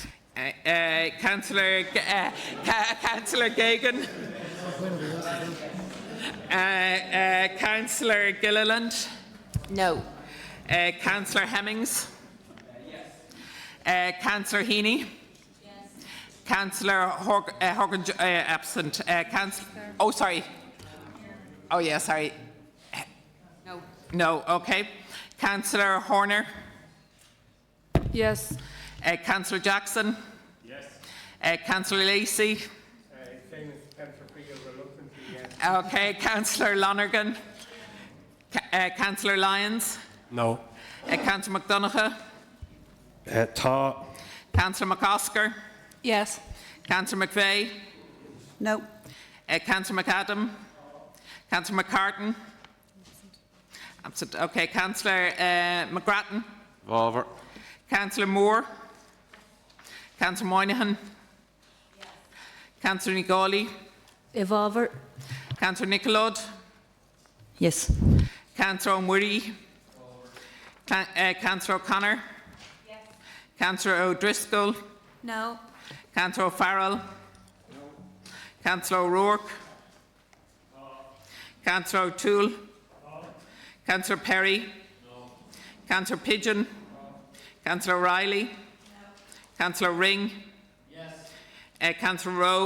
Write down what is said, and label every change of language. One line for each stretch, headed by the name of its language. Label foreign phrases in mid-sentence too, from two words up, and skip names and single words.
English: Councillor Gagan? Councillor Gilliland? No. Councillor Hemmings? Councillor Heaney? Councillor Horgan, absent. Oh, sorry. Oh, yeah, sorry. No. No, okay. Councillor Horner? Yes. Councillor Jackson? Yes. Councillor Lacey? Same as Councillor Freehill, reluctantly, yes. Okay. Councillor Lonergan? Councillor Lyons? No. Councillor McDonagh? Tá. Councillor McOsker? Yes. Councillor McVeigh? No. Councillor McAdam? Councillor McCartan? Absent. Okay. Councillor McGrattan? Over. Councillor Moore? Councillor Moynihan? Yes. Councillor Nigoli? Evolver? Councillor Nicolod? Yes. Councillor O'Murray? Councillor O'Connor? Yes. Councillor O'Driscoll? No. Councillor O'Farrell? No. Councillor O'Rourke? No. Councillor O'Toole? No. Councillor Perry? No. Councillor Pigeon? No. Councillor O'Reilly? No. Councillor Ring? Yes. Councillor Rowe?